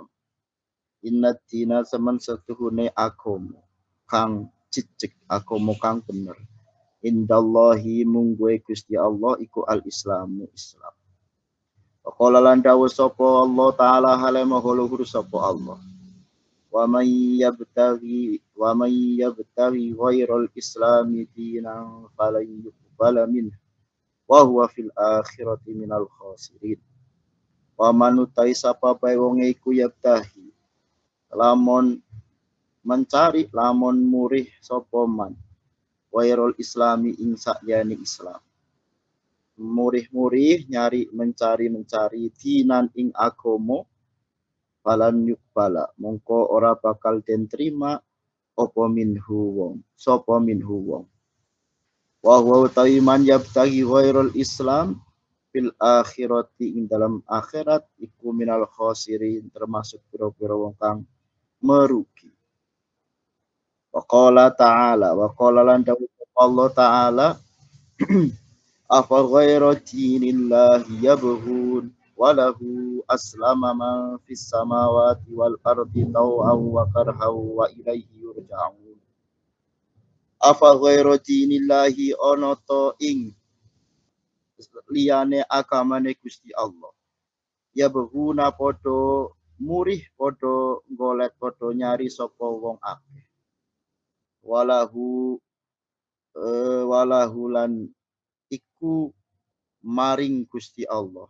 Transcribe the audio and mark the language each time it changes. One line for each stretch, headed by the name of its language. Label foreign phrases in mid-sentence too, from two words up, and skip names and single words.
Arabic: إن الدين
Javanese: semen setuhune agama kang cicik agama kang bener.
Arabic: عند الله
Javanese: mungguhe Gusti Allah iku al-Islamu Islam. Qala lan dawuh sapa Allah taala hale maha luhur sapa Allah.
Arabic: ومن يبتغ غير الإسلام دينا فلن يقبل منه وهو في الآخرة من الخاسرين. ومن
Javanese: utai sapa bae wong iku yabtahi lamun mencari lamun murih sapa man
Arabic: غير الإسلام
Javanese: ing sakjane Islam. Murih-murih mencari dinan ing agama
Arabic: فلن يقبل
Javanese: mongko ora bakal den trima apa minhu wong
Arabic: وهو
Javanese: taiman
Arabic: يبتغ غير الإسلام في الآخرة
Javanese: ing dalam akhirat iku
Arabic: من الخاسرين
Javanese: termasuk pira-pira wong kang merugi.
Arabic: وقال
Javanese: lan dawuh
Arabic: الله تعالى أفغير دين الله يبغون وله أسلم من في السماوات والأرض طوعا وكرها وإليه يرجعون. أفغير دين الله
Javanese: ana to ing liyane agamane Gusti Allah. Yabghuna padha murih padha golek padha nyari sapa wong akeh. Walahu lan iku maring Gusti Allah.